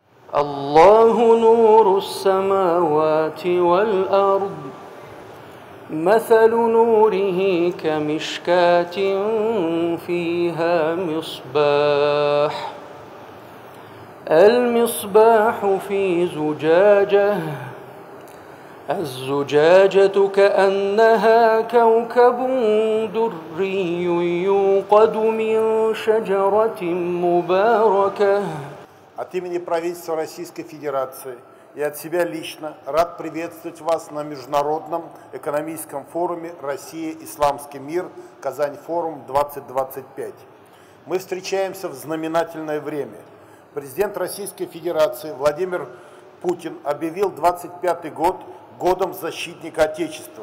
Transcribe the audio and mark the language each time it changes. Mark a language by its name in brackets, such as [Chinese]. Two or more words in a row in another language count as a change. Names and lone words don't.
[Arabic] الله نور السماوات والأرض مثل نوره كمشكاة فيها مصباح المصباح في زجاجة الزجاجة كأنها كوكب دري يوقد من شجرة مباركة. [Russian] От имени правительства Российской Федерации и от себя лично рад приветствовать вас на Международном экономическом форуме «Россия. Исламский мир. Казань-форум-2025». Мы встречаемся в знаменательное время. Президент Российской Федерации Владимир Путин объявил 25-й год годом защитника Отечества.